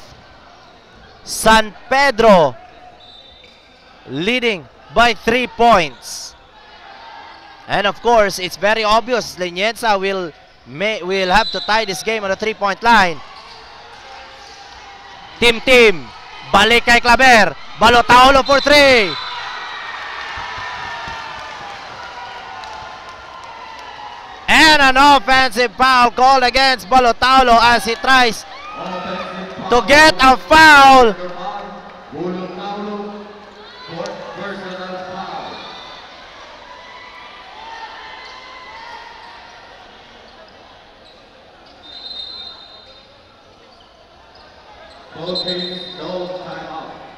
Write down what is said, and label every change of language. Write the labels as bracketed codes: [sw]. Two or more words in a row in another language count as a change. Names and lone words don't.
[en] San Pedro leading by 3 points. And of course, it's very obvious Linienza will have to tie this game on the 3-point line. Team, [tl] balik kay Claver. [en] Balotaulo for 3. And an offensive foul called against Balotaulo as he tries to get a foul. Okay, no timeout.